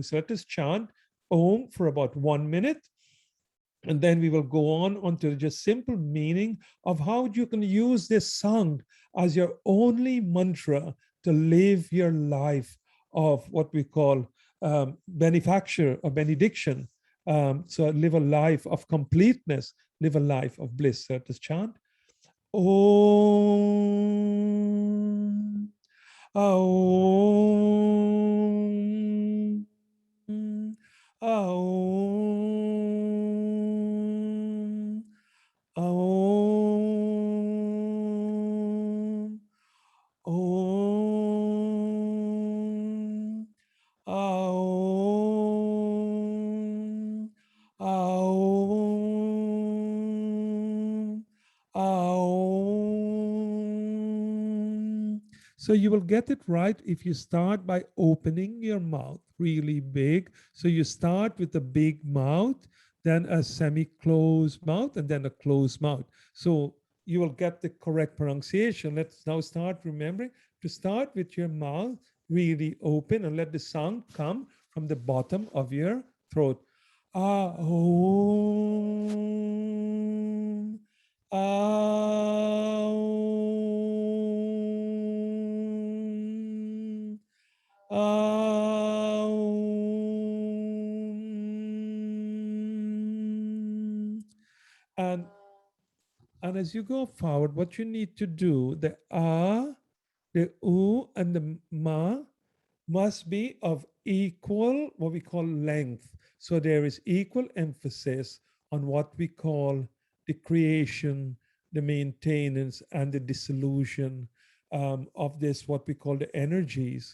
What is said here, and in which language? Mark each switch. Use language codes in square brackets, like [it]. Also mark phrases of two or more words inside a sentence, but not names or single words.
[en] So let us chant Om for about 1 minute. And then we will go on to just simple meaning of how you can use this sound as your only mantra to live your life of what we call benefactor or benediction. So live a life of completeness, live a life of bliss. So let us chant. Om. Aum. Aum. Aum. Om. Aum. Aum. Aum. So you will get it right if you start by opening your mouth really big. So you start with a big mouth, then a semi-closed mouth, and then a closed mouth. So you will get the correct pronunciation. Let's now start remembering to start with your mouth really open and let the sound come from the bottom of your throat. Ah, Om. Aum. Aum. And as you go forward, what you need to do, the the u, and the ma must be of equal, what we call length. So there is equal emphasis on what we call the creation, the maintenance, and the dissolution of this, what we call the energies.